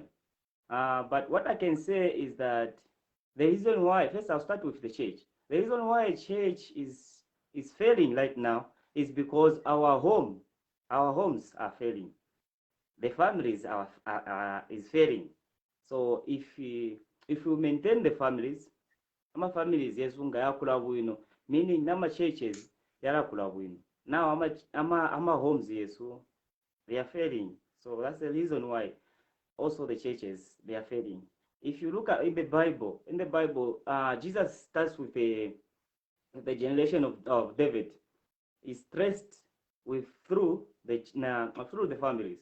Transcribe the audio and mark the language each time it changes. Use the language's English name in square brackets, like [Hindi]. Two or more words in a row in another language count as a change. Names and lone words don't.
[English] But what I can say is that the reason why, first I'll start with the church. The reason why church is failing right now is because our homes are failing. The families is failing. So if we maintain the families, [Bemba] ama families yesunga yakula bwino, [English] meaning [Bemba] nama churches yarakula bwino. [English] Now [Bemba] ama homes yesu [English] they are failing. So that's the reason why also the churches they are failing. If you look at in the Bible, Jesus starts with the generation of David. Is traced with through the families.